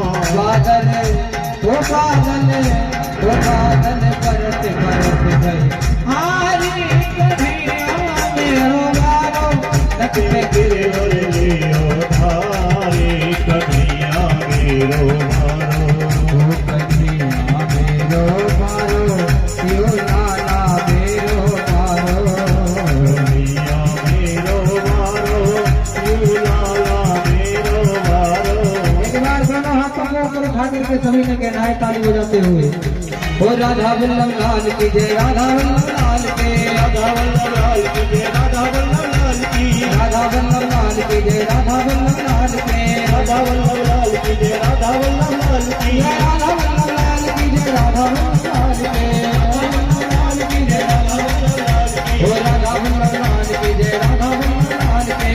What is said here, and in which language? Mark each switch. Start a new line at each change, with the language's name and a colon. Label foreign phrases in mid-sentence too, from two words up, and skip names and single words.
Hindi: बादल वो बादल परत परत गए हारी कन्हैया मेरो वारो। नथ गिरवर लियो धारे कन्हैया मेरो वारो। कन्हैया मेरो वारो यो लाला मेरो वारो। कन्हैया मेरो वारो यो लाला मेरो वारो। एक बार दोनों हाथों को ऊपर उठा करके सभी ने कहना है ताली बजाते हुए। ओ राधा वल्लभ लाल की जय, राधा वल्लभ लाल के, राधा वल्लभ लाल की जय, राधा वल्लभ लाल की, राधा वल्लभ लाल की जय, राधा वल्लभ लाल के, राधा वल्लभ लाल की जय, राधा वल्लभ लाल की, राधा वल्लभ लाल की जय, राधा वल्लभ लाल के, ओ राधा वल्लभ लाल की जय, राधा वल्लभ लाल के,